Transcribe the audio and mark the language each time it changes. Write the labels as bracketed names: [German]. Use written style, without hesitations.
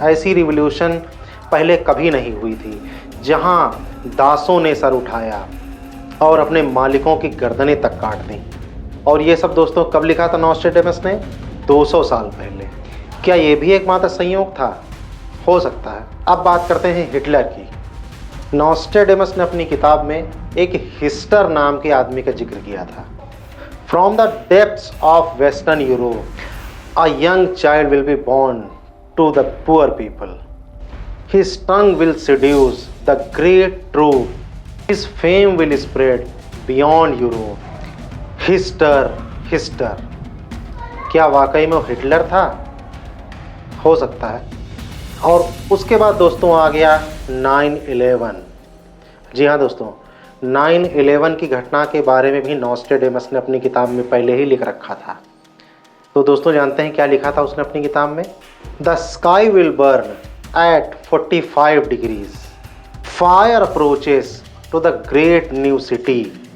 [Hindi] ऐसी रिवॉल्यूशन पहले कभी नहीं हुई थी जहां दासों ने सर उठाया और अपने मालिकों की गर्दनें तक काट दी। और ये सब दोस्तों कब लिखा था नॉस्ट्रेडेमस ने? 200 साल पहले। क्या ये भी एकमात्र संयोग था? हो सकता है। अब बात करते हैं हिटलर की। नॉस्ट्रेडेमस ने अपनी किताब में एक हिस्टर नाम के आदमी का जिक्र किया था। [English] From the depths of Western Europe, a young child will be born to the poor people. His tongue will seduce the great truth. His fame will spread beyond Europe. [Hindi] हिस्टर, हिस्टर, क्या वाकई में वो हिटलर था? हो सकता है। और उसके बाद दोस्तों आ गया 9/11। जी हाँ दोस्तों, 9/11 की घटना के बारे में भी नॉस्ट्रेडेमस ने अपनी किताब में पहले ही लिख रखा था। तो दोस्तों जानते हैं क्या लिखा था उसने अपनी किताब में? [English] The sky will burn at 45 degrees. Fire approaches to the great new city.